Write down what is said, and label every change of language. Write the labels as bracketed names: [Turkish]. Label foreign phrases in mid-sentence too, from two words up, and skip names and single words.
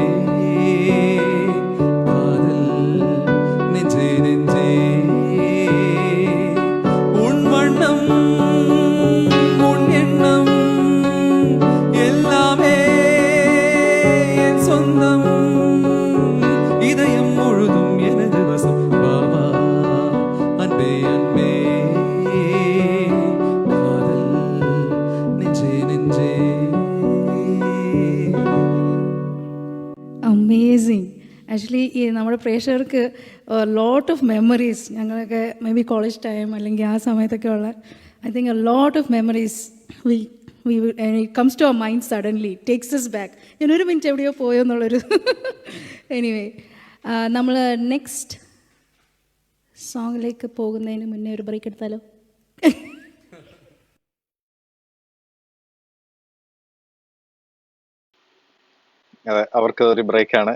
[Tamil] காதல் நெஞ்சே நெஞ்சே உன் வண்ணம் உன் எண்ணம் எல்லாமே என் சொந்தம் இதயம் முழுதும் எனது வசம் வாவா அன்பே அன்பே காதல் நெஞ்சே நெஞ்சே [Malayalam] അമേസിങ്. [English] ആക്ച്വലി [Malayalam] ഈ നമ്മുടെ പ്രേക്ഷകർക്ക് [English] lot of memories, ഞങ്ങളൊക്കെ maybe college time [Malayalam] അല്ലെങ്കിൽ ആ സമയത്തൊക്കെ ഉള്ള [English] I think a lot of memories it comes to our mind suddenly, takes us back. [Malayalam] ഞാനൊരു മിനിറ്റ് എവിടെയോ പോയോ എന്നുള്ളൊരു എനിവേ, നമ്മൾ നെക്സ്റ്റ് സോങ്ങിലേക്ക് പോകുന്നതിന് മുന്നേ ഒരു ബ്രേക്ക് എടുത്താലോ? അതെ, അവർക്ക് ഒരു ബ്രേക്കാണ്.